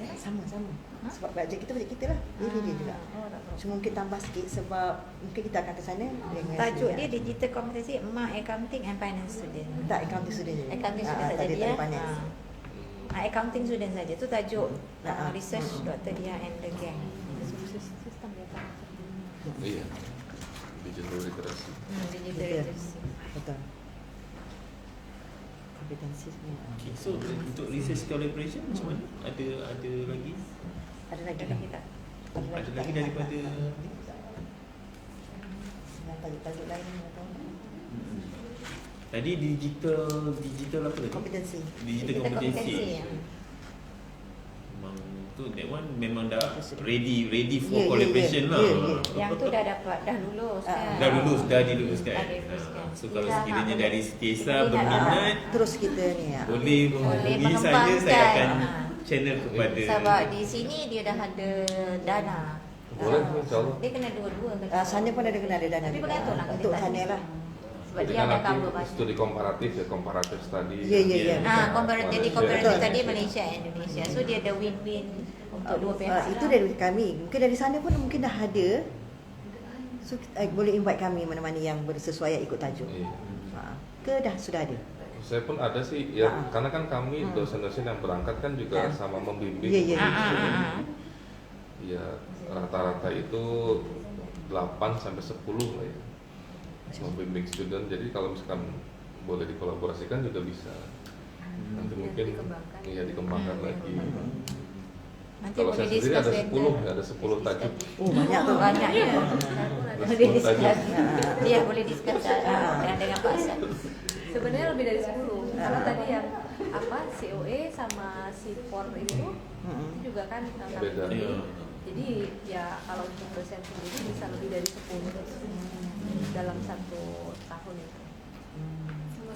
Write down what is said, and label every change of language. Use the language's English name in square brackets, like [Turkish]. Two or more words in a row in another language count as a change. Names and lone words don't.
[Malay] Sama. Sebab bajet kita juga. Dia juga. Oh, tak perlu. Cuma mungkin tambah sikit sebab mungkin kita akan ke sana dengan Tajuk sendiri. [English] dia Digital Competency MA Accounting and Finance Student. [Malay] Tak, [English] accounting student [Malay] je. [English] Accounting student saja [Malay] tak ada dia. finance. [English] Accounting student [Malay] saja tu tajuk Ah. [English] research Dr. Dia and the gang. [Malay] Sistem data. [English] Iya. Digital literacy. Digital [Malay] Betul. [English] literacy. [Malay] Betul. Kompetensi sebenarnya. okay, so untuk [English] research collaboration [Malay] macam mana? Ada lagi? Ada lagi Ada lagi tak? Ada lagi daripada tajuk-tajuk lain atau tadi digital apa tadi? kompetensi. Digital Digital kompetensi. competency, ya. Memang tu [English] that one [Malay] memang dah [English] ready for [Malay] Ya, ya, collaboration ya, lah. ya, ya. Yang tu dah dapat, dah lulus kan? Dah diluluskan. Dah diluluskan. So kalau Dah sekiranya nak dari boleh- STSA boleh berminat, Terus kita ni boleh menghubungi saya akan channel kepada Sebab di sini dia dah ada dana. Boleh, insyaAllah. Dia kena dua-dua. sana pun ada kena ada dana. Tapi juga. bergantung lah Untuk kita sana tanya. lah. Sebab Jadi dia kan ada nanti cover banyak. [Indonesian] studi komparatif ya, [English] comparative study. [Malay] Ya. Jadi Malaysia. comparative Betul. tadi [English] Malaysia and Indonesia. [Malay] So dia ada win-win untuk dua pihak. Itu dari kami. Mungkin dari sana pun mungkin dah ada. So boleh invite kami mana-mana yang bersesuaian ikut tajuk. Iya. Ke sudah ada. [Indonesian] Saya pun ada sih ya, Ah. karena kan kami dosen-dosen yang berangkat kan juga Ah. sama membimbing. Iya, iya. Ya, rata-rata itu 8 sampai 10 lah ya. Membimbing student. Jadi kalau misalkan boleh dikolaborasikan juga bisa. Nanti mungkin dikembangkan. iya dikembangkan lagi. Nanti Kalau boleh saya sendiri discuss ada later. [Malay] 10, ada 10 tajuk. Oh, banyak tu. Banyak ya. Ada Boleh 10 discuss. tajuk. Ya, boleh discuss dengan Pak Asad. [Indonesian] Sebenarnya lebih dari 10. Karena tadi yang COE sama SIPOR itu juga kan kami Beda. pilih. Iya. Jadi ya kalau untuk dosen sendiri bisa lebih dari 10 dalam 1 tahun itu.